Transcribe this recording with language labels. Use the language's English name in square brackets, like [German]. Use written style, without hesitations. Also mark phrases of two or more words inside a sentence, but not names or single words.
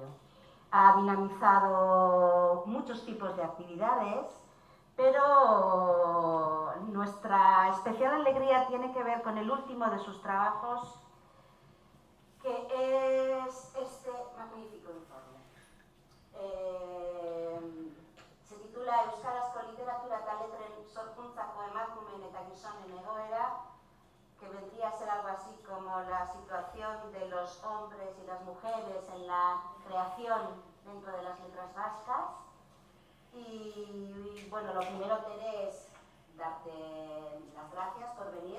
[Spanish] Ha dinamizado muchos tipos de actividades, pero nuestra especial alegría tiene que ver con el último de sus trabajos, que es este magnífico informe. Se titula Euskarazko literatura eta letren sorkuntzako emakumeen eta gizonen egoera, que vendría a ser algo así como la situación de los hombres y las mujeres en la creación dentro de las letras vascas. Y bueno, lo primero, Tere, es darte las gracias por venir.